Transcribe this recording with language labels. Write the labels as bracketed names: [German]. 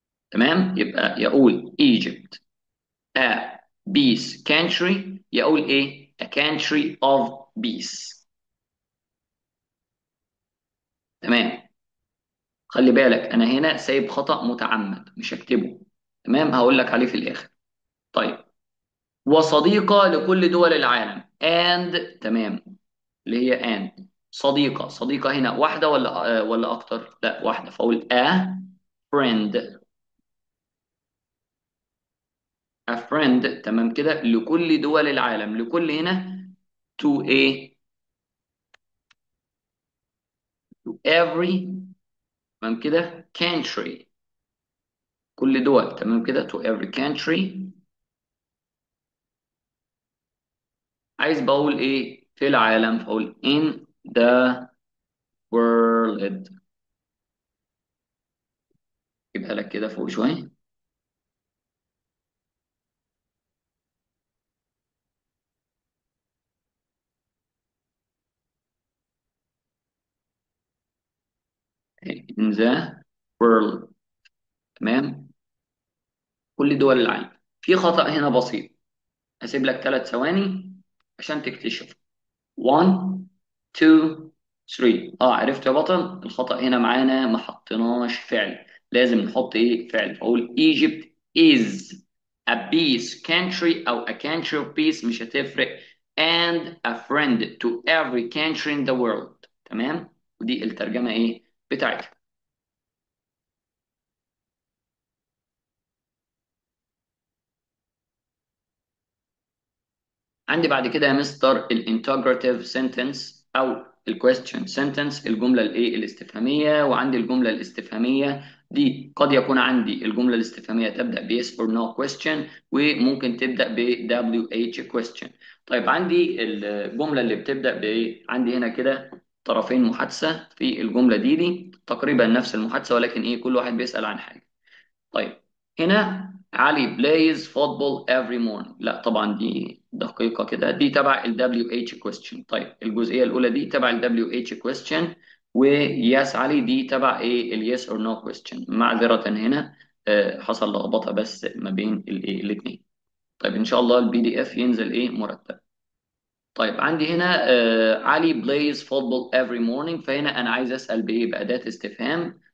[Arabic] تمام، يبقى يقول [English] Egypt a peace country، [Arabic] يقول ايه [English] a country of peace. [Arabic] تمام، خلي بالك انا هنا سايب خطأ متعمد مش هكتبه. تمام، هقول لك عليه في الاخر. طيب وصديقة لكل دول العالم [English] and. [Arabic] تمام، اللي هي [English] and [Arabic] صديقة. صديقة هنا واحدة ولا اكتر؟ لا واحدة، فاقول [English] a friend. a friend [Arabic] تمام كده لكل دول العالم. لكل هنا [English] to a to every. [Arabic] تمام كده [English] country [Arabic] كل دول. تمام كده [English] to every country. [Arabic] عايز بقول ايه في العالم، فاقول [English] in the world. [Arabic] يبقى لك كده فوق شويه. [English] in the world. [Arabic] تمام، كل دول العالم. في خطأ هنا بسيط، هسيب لك 3 ثواني عشان تكتشف. 1 2 3. عرفت يا بطل؟ الخطأ هنا معانا ما حطيناش فعل، لازم نحط ايه فعل. فاقول [English] Egypt is a peace country او a country of peace [Arabic] مش هتفرق [English] and a friend to every country in the world. [Arabic] تمام، ودي الترجمة ايه بتاعتها. عندي بعد كده يا مستر الانتجراتيف سنتنس او الكويستشن سنتنس، الجمله الايه الاستفهاميه. وعندي الجمله الاستفهاميه دي قد يكون عندي الجمله الاستفهاميه تبدا ب [English] yes or no question، [Arabic] وممكن تبدا ب [English] WH question. [Arabic] طيب عندي الجمله اللي بتبدا بايه، عندي هنا كده طرفين محادثه في الجمله دي تقريبا نفس المحادثه، ولكن ايه كل واحد بيسال عن حاجه. [English] طيب هنا علي plays football every morning. [Arabic] لا طبعا دي دقيقة كده، دي تبع ال [English] WH question. [Arabic] طيب الجزئية الأولى دي تبع ال [English] WH question، [Arabic] وياس علي دي تبع ايه ال [English] yes or no question. [Arabic] معذرة هنا حصل لخبطة بس ما بين الايه الاثنين. طيب ان شاء الله البي دي اف ينزل ايه مرتب. طيب عندي هنا علي [English] plays football every morning، [Arabic] فهنا انا عايز اسال بايه باداه استفهام.